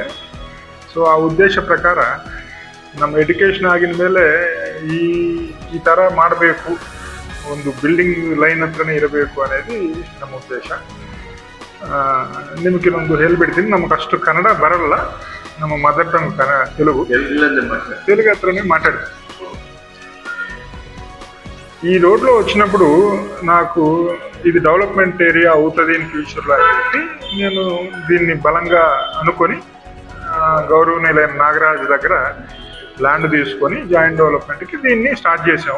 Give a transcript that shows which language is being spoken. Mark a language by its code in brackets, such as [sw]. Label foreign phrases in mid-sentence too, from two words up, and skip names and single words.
[kn] ಸೊ ಆ ಉದ್ದೇಶ ಪ್ರಕಾರ ನಮ್ಮ ಎಜುಕೇಷನ್ ಆಗಿನ ಮೇಲೆ ಈ ಥರ ಮಾಡಬೇಕು, ಒಂದು ಬಿಲ್ಡಿಂಗ್ ಲೈನ್ ಹತ್ರನೇ ಇರಬೇಕು అనేది ನಮ್ಮ ಉದ್ದೇಶ. ನಿಮಗಿನ್ನೊಂದು ಹೇಳ್ಬಿಡ್ತೀನಿ, ನಮಗೆ ಅಷ್ಟು ಕನ್ನಡ ಬರಲ್ಲ, ನಮ್ಮ [en] mother tongue [te] తెలుగు హత్రనే మాట్లాడతాను. ఈ రోడ్లో వచ్చినప్పుడు నాకు ఇది [en] development area [te] అవుతుంది [en] in futureలో [te] అని చెప్పి నేను దీన్ని బలంగా అనుకొని గౌరవనీయులైన నాగరాజు దగ్గర ల్యాండ్ తీసుకొని [en] joint developmentకి [te] దీన్ని స్టార్ట్ చేసాము.